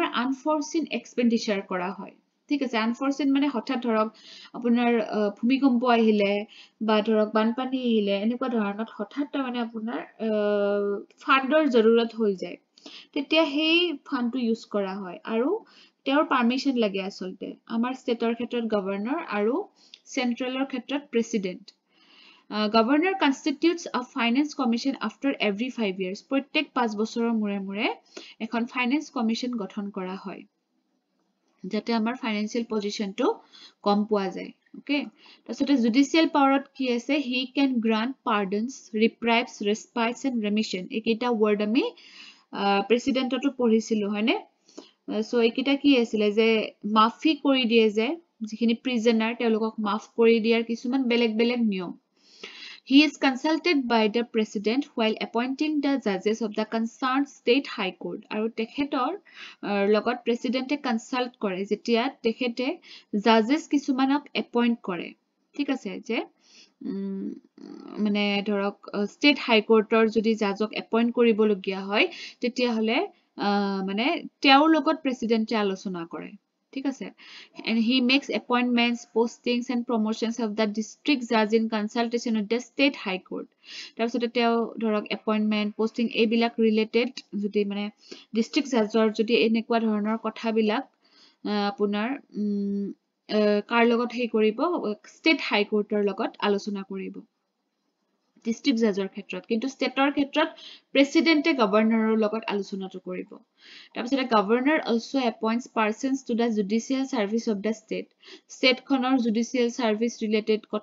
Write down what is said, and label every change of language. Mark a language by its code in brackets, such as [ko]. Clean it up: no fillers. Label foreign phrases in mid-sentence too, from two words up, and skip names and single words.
[en] unforeseen expenditure [as] কৰা হয় ঠিক আছে আনফৰচিন মানে হঠাৎ ধৰক আপোনাৰ ভূমিকম্প আহিলে বা ধৰক বানপানী আহিলে এনেকুৱা ধৰণত হঠাৎ মানে আপোনাৰ ফাণ্ডৰ জৰুৰত হৈ যায় তেতিয়া সেই ফাণ্ডটো ইউজ কৰা হয় আৰু তেওঁৰ পাৰ্মিশন লাগে আচলতে আমাৰ ষ্টেটৰ ক্ষেত্ৰত গভৰ্ণৰ আৰু চেন্ট্ৰেলৰ ক্ষেত্ৰত প্ৰেচিডেণ্ট [en] Governor constitutes a finance commission after every 5 years. [as] প্ৰত্যেক 5 বছৰৰ মূৰে মূৰে এখন [en] finance commission [as] গঠন কৰা হয় যাতে আমাৰ [en] financial positionটো [as] কম পোৱা যায় ওকে তাৰপিছতে জুডিচিয়েল পাৱাৰত কি আছে [en] he can grant pardons reprieves respites and remission [as] এইকেইটা ৱৰ্ড আমি প্ৰেচিডেণ্টতো পঢ়িছিলো হয়নে সো এইকেইটা কি আছিলে যে মাফি কৰি দিয়ে যে যিখিনি প্ৰিজনাৰ তেওঁলোকক মাফ কৰি দিয়াৰ কিছুমান বেলেগ বেলেগ নিয়ম [en] He is consulted by the president while appointing the judges of the concerned state high court. [as] আৰু তেখেতৰ লগত প্ৰেচিডেণ্টে কনচাল্ট কৰে যেতিয়া তেখেতে জাজেছ কিছুমানক এপইণ্ট কৰে ঠিক আছে যে মানে ধৰক [en] state high court [as] যদি জাজক এপইণ্ট কৰিবলগীয়া হয় তেতিয়াহ'লে মানে তেওঁৰ লগত প্ৰেচিডেণ্টে আলোচনা কৰে ঠিক আছে [en] and he makes appointments postings and promotions of the district judge in consultation with the state high court [as] তাৰপিছতে তেওঁ ধৰক এপইণ্টমেণ্ট পষ্টিং এইবিলাক ৰিলেটেড যদি মানে [en] district judge [as] যদি এনেকুৱা ধৰণৰ কথাবিলাক আপোনাৰ কাৰ লগত হেই কৰিব [en] state high court [as] লগত আলোচনা কৰিব [en] district judge [as] ক্ষেত্ৰত কিন্তু ষ্টেটৰ ক্ষেত্ৰত প্ৰেচিডেণ্টে গভৰ্ণৰৰ লগত আলোচনাটো কৰিব তাৰপিছতে [en] governor also appoints persons to the judicial service of the state judicial service [as] ৰিলেটেড